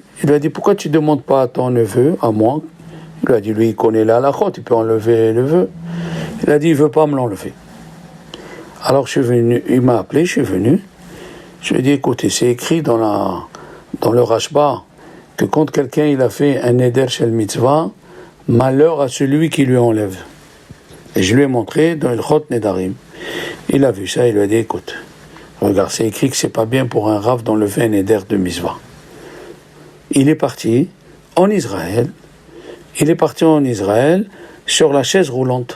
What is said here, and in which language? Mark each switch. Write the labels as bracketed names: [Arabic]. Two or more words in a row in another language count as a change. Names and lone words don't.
[French] Il lui a dit, pourquoi tu ne demandes pas à ton neveu, à moi? Il lui a dit, lui il connaît la halachot, il peut enlever le neveu. Il a dit, il ne veut pas me l'enlever. Alors je suis venu, il m'a appelé, je suis venu. Je lui ai dit, écoutez, c'est écrit dans le Rashba que quand quelqu'un il a fait un [Hebrew] נדר של מצוה, [French] malheur à celui qui lui enlève. Et je lui ai montré dans le Chot Nedarim. Il a vu ça, il lui a dit, écoute, regarde, c'est écrit que c'est pas bien pour un rav d'enlever un neder de mitzvah. Il est parti en Israël. Il est parti en Israël sur la chaise roulante.